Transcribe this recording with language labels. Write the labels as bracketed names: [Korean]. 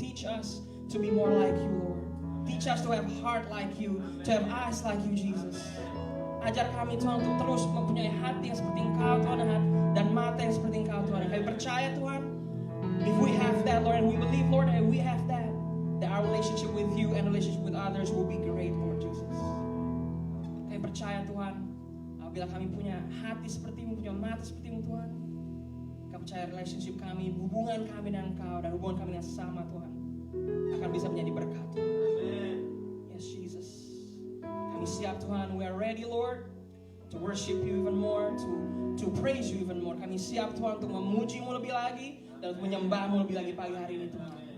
[English] Teach us to be more like you, Lord. Teach us to have heart like you, to have eyes like you, Jesus. [Indonesian] Ajar kami Tuhan untuk terus mempunyai hati yang seperti Engkau Tuhan, dan mata yang seperti Engkau Tuhan. Kami percaya Tuhan, [English] if we have that, Lord, and we believe, Lord, that we have that our relationship with you and relationship with others will be great, Lord Jesus. [Indonesian] Kami percaya Tuhan, apabila kami punya hati seperti-Mu, punya mata seperti-Mu Tuhan, kami percaya relationship kami, hubungan kami dengan Engkau dan hubungan kami dengan sesama Tuhan akan bisa menjadi berkat. [English] Amen. Yes, Jesus. [Indonesian] Kami siap Tuhan, [English] we are ready Lord to worship you even more, to praise you even more. [Indonesian] Kami siap Tuhan untuk memuji-Mu lebih lagi dan untuk menyembah-Mu lebih lagi pagi hari ini Tuhan.